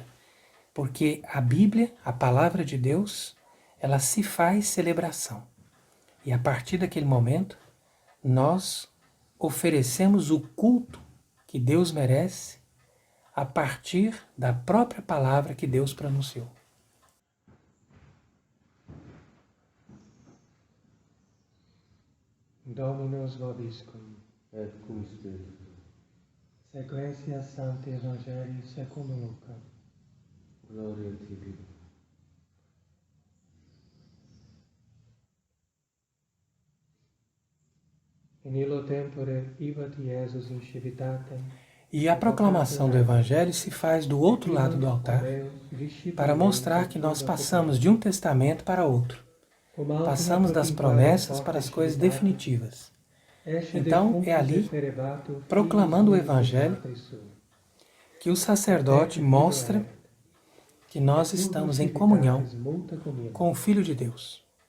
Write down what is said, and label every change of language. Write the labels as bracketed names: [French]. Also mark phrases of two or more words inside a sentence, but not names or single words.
[Portuguese] Porque a Bíblia, a palavra de Deus, ela se faz celebração. E a partir daquele momento, nós oferecemos o culto que Deus merece a partir da própria palavra que Deus pronunciou. [Latin] Dominus vobiscum. Et cum spiritu tuo. Sequentia Sancti Evangelii secundum Lucam. Gloria tibi. In illo tempore ibat Iesus in civitatem. [Portuguese] E a proclamação do Evangelho se faz do outro lado do altar, para mostrar que nós passamos de um testamento para outro. Passamos das promessas para as coisas definitivas. Então, é ali, proclamando o Evangelho, que o sacerdote mostra que nós estamos em comunhão com o Filho de Deus.